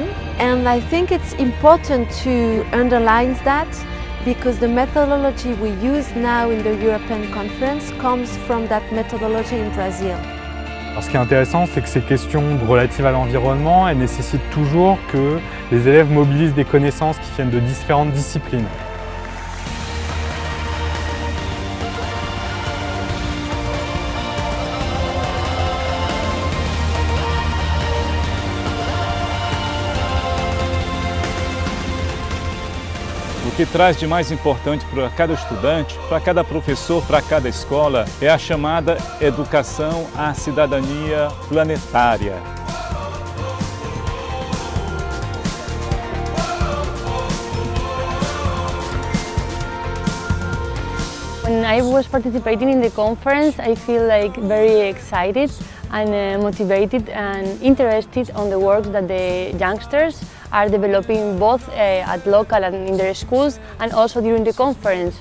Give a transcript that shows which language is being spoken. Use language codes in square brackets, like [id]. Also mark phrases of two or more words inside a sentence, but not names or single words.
[en] And I think it's important to underline that because the methodology we use now in the European Conference comes from that methodology in Brazil. [fr] Alors, ce qui est intéressant, c'est que ces questions relatives à l'environnement, elles nécessitent toujours que les élèves mobilisent des connaissances qui viennent de différentes disciplines. [pt] O que traz de mais importante para cada estudante, para cada professor, para cada escola, é a chamada educação à cidadania planetária. [en] When I was participating in the conference, I feel very excited and motivated and interested on the work that the youngsters are developing both at local and in their schools and also during the conference.